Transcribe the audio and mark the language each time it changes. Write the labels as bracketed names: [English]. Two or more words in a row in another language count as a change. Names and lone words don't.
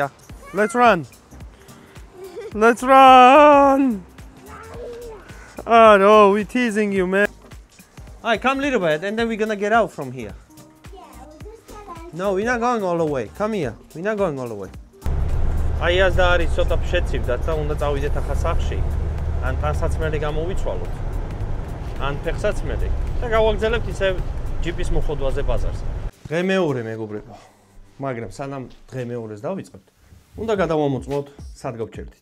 [English] Let's run. Let's run. Oh, no, we're teasing you, man. All right, come a little bit, and then we're gonna get out from here. No, we're not going all the way. Come here. We're not going all the way. [Georgian] Ayaz da არის ცოტა შეცივდათ და უნდა წავიდეთ ახლა სახში. ან ტანსაცმელი გამოვიცვალოთ. ან ფეხსაცმელი და გავაგზავნებთ ისე ჯიპის მოხოდვაზე ბაზარზე. დღე მეორე მეგობრებო. მაგრამ სანამ დღე მეორეს დავიწყებთ, უნდა გადავამოწმოთ სად გავჩერდით.